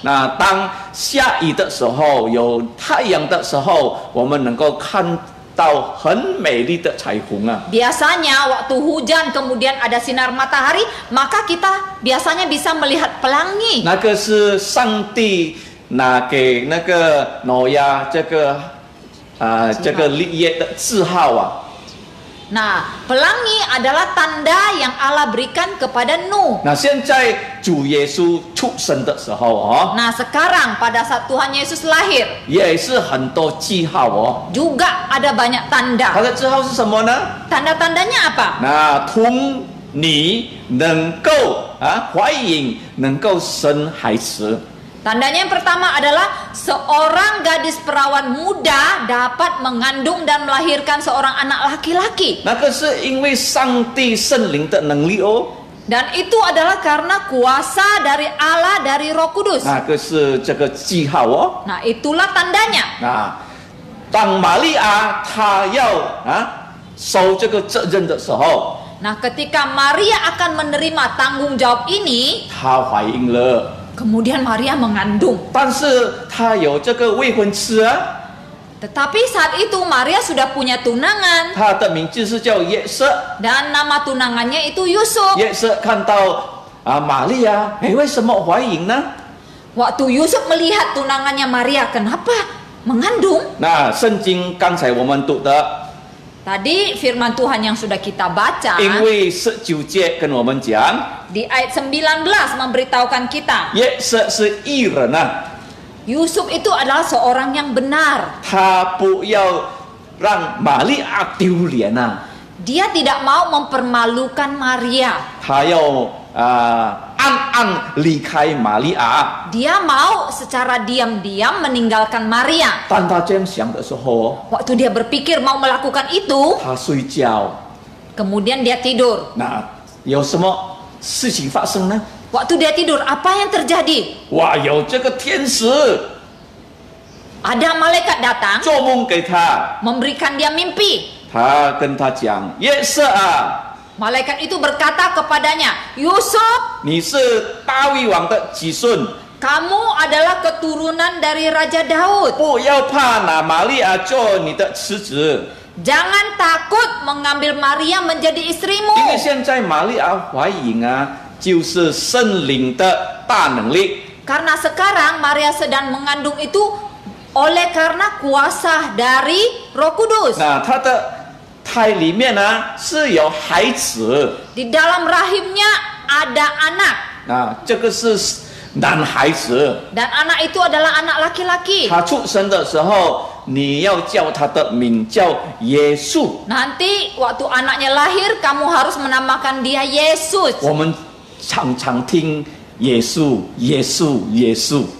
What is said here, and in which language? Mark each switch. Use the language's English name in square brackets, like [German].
[Chinese] 那当下雨的时候，有太阳的时候，我们能够看到很美丽的彩虹啊。 [Indonesian] Biasanya waktu hujan kemudian ada sinar matahari, maka kita biasanya bisa melihat pelangi. [Chinese] 那个是上帝拿给那个挪亚这个立约的字号啊。 [Indonesian] Nah, pelangi adalah tanda yang Allah berikan kepada Nuh. [Chinese] 那现在主耶稣出生的时候哦， [Indonesian] Nah, sekarang pada saat Tuhan Yesus lahir, [Chinese] 也是很多记号哦。 [Indonesian] juga ada banyak [Chinese] 它 [Indonesian] tanda. [Chinese] 的字号是什么呢？ [Indonesian] Tanda-tandanya apa? [Chinese] 那同你能够怀孕，能够生孩子。 [Indonesian] Tandanya yang pertama adalah seorang gadis perawan muda dapat mengandung dan melahirkan seorang anak laki-laki. [Chinese] 那个是因为上帝圣灵的能力哦。 [Indonesian] Dan itu adalah karena kuasa dari Allah, dari Roh Kudus. [Chinese] 那个是这个记号哦。 [Indonesian] Nah, itulah tandanya. [Chinese] 当玛利亚她要受这个责任的时候， [Indonesian] Nah, ketika Maria akan menerima tanggung jawab ini, [Chinese] 她怀孕了， [Indonesian] kemudian Maria mengandung. [Chinese] 但是她有这个未婚妻啊， [Indonesian] Tetapi saat itu Maria sudah punya tunangan [Chinese] 她的名字是叫约瑟。 [Indonesian] dan nama tunangannya itu Yusuf. [Chinese] 约瑟看到玛利亚，哎，为什么怀孕呢？ [Indonesian] Waktu Yusuf melihat tunangannya Maria, kenapa mengandung? [Chinese] 那圣经刚才我们读的， [Indonesian] Tadi firman Tuhan yang sudah kita baca [Chinese] 因为19节跟我们讲， [Indonesian] di ayat 19 memberitahukan kita [Chinese] 约瑟是义人啊， [Indonesian] Yusuf itu adalah seorang yang benar. [Chinese] 他不要让玛利亚丢脸啊， [Indonesian] Dia tidak mau mempermalukan Maria. [Chinese] 他要暗暗离开玛利亚。 [Indonesian] Dia mau secara diam-diam meninggalkan Maria. [Chinese] 当他这样想的时候， [Indonesian] Waktu dia berpikir mau melakukan itu, [Chinese] 他睡觉， [Indonesian] kemudian dia tidur. [Chinese] 那有什么事情发生呢？ [Indonesian] Waktu dia tidur, apa yang terjadi? [Chinese] 哇，有这个天使 [Indonesian] Ada malaikat datang [Chinese] 做梦给他， [Indonesian] memberikan dia mimpi. [Chinese] 他跟他讲：“约瑟啊， [Indonesian] Malaikat itu berkata kepadanya, Yusuf, [Chinese] 你是大卫王的子孙， [Indonesian] kamu adalah keturunan dari Raja Daud. [Chinese] 不要怕拿玛利亚做你的妻子， [Indonesian] Jangan takut mengambil Maria menjadi [Chinese] 因为 [Indonesian] istrimu. [Chinese] 现在玛利亚怀孕啊，就是圣灵的大能力。 [Indonesian] Karena sekarang Maria sedang mengandung itu oleh karena kuasa dari Roh Kudus. [Chinese] 那她的胎里面呢是有孩子， [Indonesian] Di dalam rahimnya ada anak. [Chinese] 那这个是男孩子， [Indonesian] Dan anak itu adalah anak laki-laki. [Chinese] 他出生的时候，你要叫他的名叫耶稣。 [Indonesian] Nanti waktu anaknya lahir, kamu harus menamakan dia Yesus. [Chinese] 我们常常听耶稣，耶稣，耶稣。